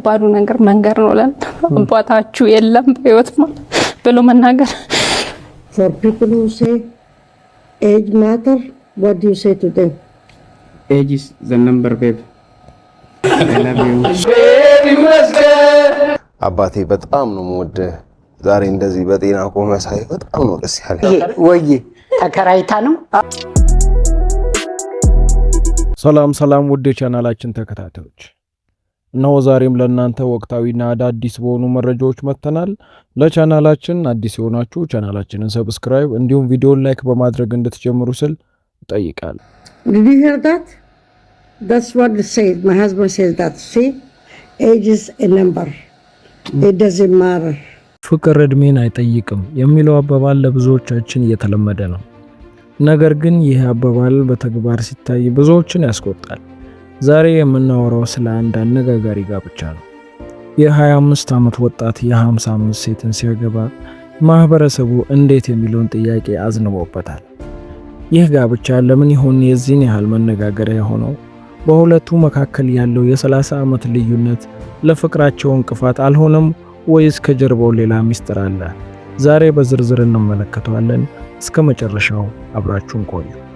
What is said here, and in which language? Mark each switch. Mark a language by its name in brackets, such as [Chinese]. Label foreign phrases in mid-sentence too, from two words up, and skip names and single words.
[Amharic] ከባዱ ነገር መንገር ነው ለን አባታችሁ የለም በህይወት ማለት ብሎ መናገር [English] For people who say age matter, what do you say to them? Age is the number, babe. I love you. [Amharic] አባቴ በጣም ነው የምወደ ዛሬ እንደዚህ በጤና ቆመ ሳይ በጣም ነው ደስ ያለኝ ወይ ተከራይታ ነው ሰላም ውድ ቻናላችን ተከታታዮች እነሆ ዛሬም ለእናንተ ወቅታዊና አዳዲስ በሆኑ መረጃዎች መተናል ለቻናላችን አዲስ የሆናችሁ ቻናላችንን ሰብስክራይብ እንዲሁም ቪዲዮን ላይክ በማድረግ እንድትጀምሩ ስል እጠይቃለሁ [English] Did you hear that? That's what they say. My husband says that. See, age is a number. It doesn't matter. [Amharic] ፍቅር እድሜን አይጠይቅም የሚለው አባባል ለብዙዎቻችን እየተለመደ ነው ነገር ግን ይህ አባባል በተግባር ሲታይ ብዙዎችን ያስቆጣል ዛሬ የምናወራው ስለ አንድ አነጋጋሪ ጋብቻ ነው የ25 ዓመት ወጣት የ55 ሴትን ሲያገባ ማህበረሰቡ እንዴት የሚለውን ጥያቄ አዝንቦበታል ይህ ጋብቻ ለምን ይሆን የዚህን ያህል መነጋገሪያ ሆነው በሁለቱ መካከል ያለው የ30 ዓመት ልዩነት ለፍቅራቸው እንቅፋት አልሆነም ወይስ ከጀርባው ሌላ ሚስጥር አለ ዛሬ በዝርዝር እንመለከተዋለን እስከ መጨረሻው አብራችሁን ቆዩ